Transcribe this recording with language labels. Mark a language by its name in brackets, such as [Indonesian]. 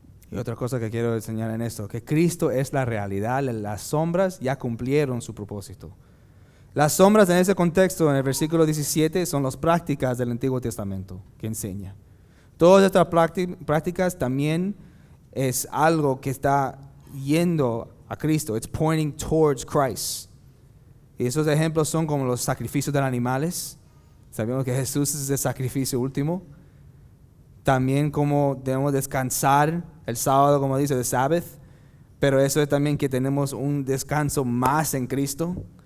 [Spanish] Y otra cosa que quiero enseñar en esto, que Cristo es la realidad, las sombras ya cumplieron su propósito. Las sombras en ese contexto, en el versículo 17, son las prácticas del Antiguo Testamento que enseña. Todas estas prácticas también es algo que está yendo a Cristo. [English] It's pointing towards Christ. [Spanish] Y esos ejemplos son como los sacrificios de los animales. Sabemos que Jesús es el sacrificio último. También como debemos descansar el sábado, como dice, the Sabbath. Pero eso es también que tenemos un descanso más en Cristo.